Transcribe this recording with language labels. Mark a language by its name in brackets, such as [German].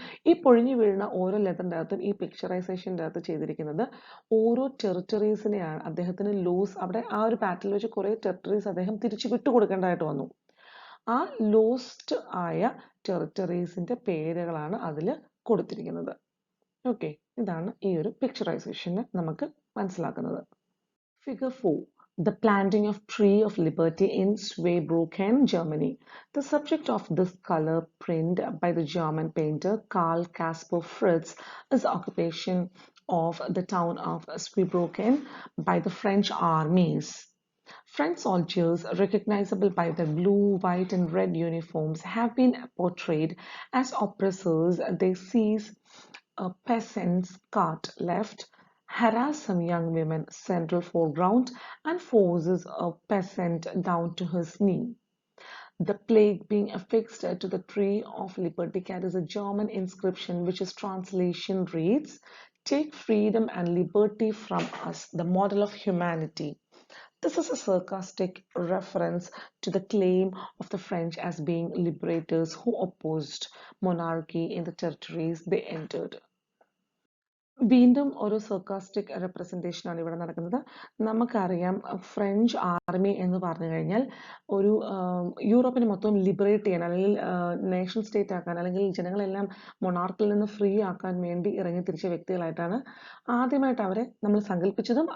[Malayalam] ഈ പൊഴിഞ്ഞു വീഴുന്ന ഓരോ ലെറ്ററിൻ്റെ അകത്തും ഈ പിക്ചറൈസേഷൻ്റെ അകത്ത് ചെയ്തിരിക്കുന്നത് ഓരോ ടെറിട്ടറീസിനെയാണ് അദ്ദേഹത്തിന് അവിടെ ആ ഒരു ബാറ്റിൽ വെച്ച് കുറേ ടെറിട്ടറീസ് അദ്ദേഹം തിരിച്ചു വിട്ടുകൊടുക്കേണ്ടതായിട്ട് വന്നു. ആ ലോസ്റ്റ് ആയ ടെറിട്ടറീസിന്റെ പേരുകളാണ് അതിൽ കൊടുത്തിരിക്കുന്നത്. ഓക്കെ, ഇതാണ് ഈ ഒരു പിക്ചറൈസേഷന് നമുക്ക് മനസ്സിലാക്കുന്നത്. Figure 4. [English] The planting of Tree of Liberty in Zweibrücken, Germany. The subject of this color print by the German painter Karl Caspar Fritz is the occupation of the town of Zweibrücken by the French armies. French soldiers, recognizable by their blue, white, and red uniforms, have been portrayed as oppressors. They seize a peasant's cart left, harass some young women central foreground, and forces a peasant down to his knee. The plague being affixed to the Tree of Liberty carries a German inscription which its translation reads, "Take freedom and liberty from us, the model of humanity." This is a sarcastic reference to the claim of the French as being liberators who opposed monarchy in the territories they entered. [Malayalam] വീണ്ടും ഒരു [English] sarcastic representation [Malayalam] ആണ് ഇവിടെ നടക്കുന്നത്. നമുക്കറിയാം French army എന്ന് പറഞ്ഞു കഴിഞ്ഞാൽ ഒരു യൂറോപ്പിനെ മൊത്തം ലിബറേറ്റ് ചെയ്യാൻ, അല്ലെങ്കിൽ നേഷൻ സ്റ്റേറ്റ് ആക്കാൻ, അല്ലെങ്കിൽ ജനങ്ങളെല്ലാം മൊണാർക്കിൽ നിന്ന് ഫ്രീ ആക്കാൻ വേണ്ടി ഇറങ്ങി തിരിച്ച വ്യക്തികളായിട്ടാണ് ആദ്യമായിട്ട് അവരെ നമ്മൾ സങ്കല്പിച്ചതും.